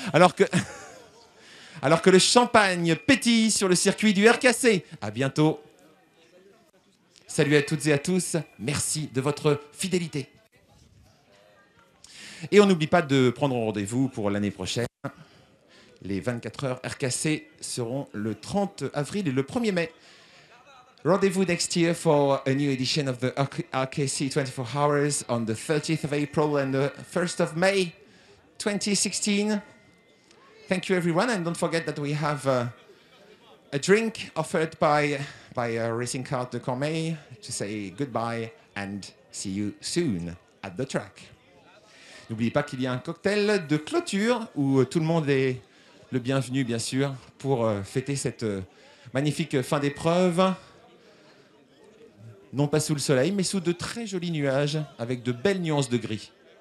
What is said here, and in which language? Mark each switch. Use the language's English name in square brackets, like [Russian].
[French] Alors que le champagne pétille sur le circuit du RKC. À bientôt. Salut à toutes et à tous. Merci de votre fidélité. Et on n'oublie pas de prendre rendez-vous pour l'année prochaine. Les 24 heures RKC seront le 30 avril et le 1er mai. [English] Rendez-vous next year for a new edition of the RKC 24 Hours on the 30th of April and the 1st of May 2016. Thank you, everyone, and don't forget that we have a drink offered by Racing Kart de Cormeilles to say goodbye and see you soon at the track. [French] N'oubliez pas qu'il y a un cocktail de clôture où tout le monde est le bienvenu, bien sûr, pour fêter cette magnifique fin d'épreuve. Non pas sous le soleil, mais sous de très jolis nuages avec de belles nuances de gris.